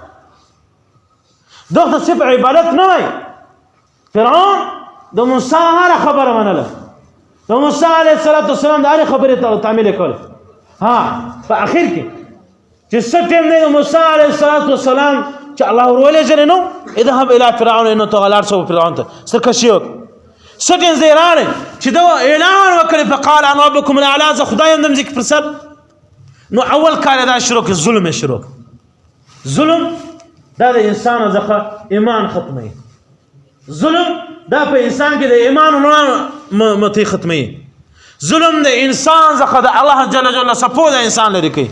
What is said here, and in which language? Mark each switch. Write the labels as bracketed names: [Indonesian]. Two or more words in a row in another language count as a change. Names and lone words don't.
[Pashto] دغه ته صرف عبادت نه وایي. فرعون د موسی هره خبره منله، د موسی علیه السلام د هرې خبرې تعمیل یې کوله. په اخر کې چې څه ټیم دی د موسی علیه السلام چې الله ورولېږلی نو [Arabic] اذهب الی فرعون انه طغى [Pashto] لاړ شو فرعون ته سرکشي وکړه. څه ټیم ځای راغلی چې ده اعلان وکړی [Arabic] فقال انا ربکم الاعلی [Pashto] زه خدای یم د مځکې پر سر. نو اول کار یې دا شروع کړ ظلم یې شروع کړ. ظلم دا د انسان څخه ایمان ختموي. ظلم دا په انسان کې د ایمان متی ختموي. ظلم د انسان څخه د الله جل جلاله صفو د انسان لرې کوي.